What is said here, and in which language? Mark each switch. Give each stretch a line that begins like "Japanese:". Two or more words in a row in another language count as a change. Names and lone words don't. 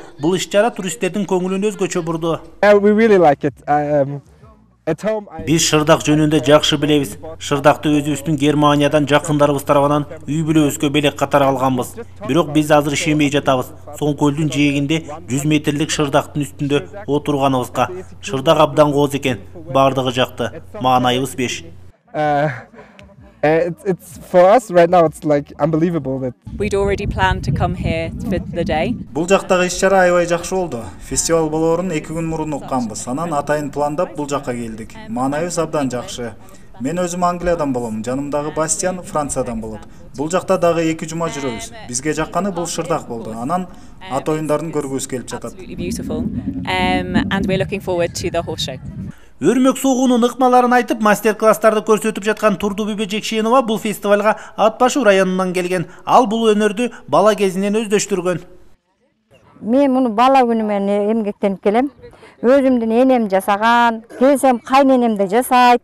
Kyrgyz: Бул иш-чара туристтердин көңүлүн өзгөчө бурду. Биз шырдак жөнүндө жакшы билебиз. Шырдакты өзүбүздүн Германиядан жакындарыбыз тарабынан үй бүлөбүзгө белек катары алганбыз. Бирок биз азыр ишенбей жатабыз. Соңкөлдүн жээгинде 100 метрлик шырдактын үстүндө отурганыбызга. Шырдак абдан кооз экен. Бардыгы жакты. Маанайыбыз 5.
English: It's for us right now. It's like unbelievable that we'd already planned to come here for the day.
Kyrgyz: Бул жактагы иш-чара аябай жакшы болду. Фестиваль болоорун 2 күн мурун укканбыз. Анан атайын пландап бул жакка келдик. Маанайыбыз абдан жакшы. Мен өзүм Англиядан болом, жанымдагы Бастиан Франциядан болот. Бул жакта дагы 2 жума жүрөбүз. Бизге жакканы бул шырдак болду. Анан ат оюндарын көргүбүз келип жатат.
English: And we're looking forward to the horse show.
Kyrgyz: Өрмөк согуунун ыкмаларын айтып, мастер-класстарды көрсөтүп жаткан Турдубүбө Жекшенова бул фестивалга Ат башы районунан келген. Ал бул өнөрдү бала кезинен өздөштүргөн. Мен муну бала күнүмөн эмгектенип келем. Өзүмдүн энем жасаган, келсем кайненем да жасайт.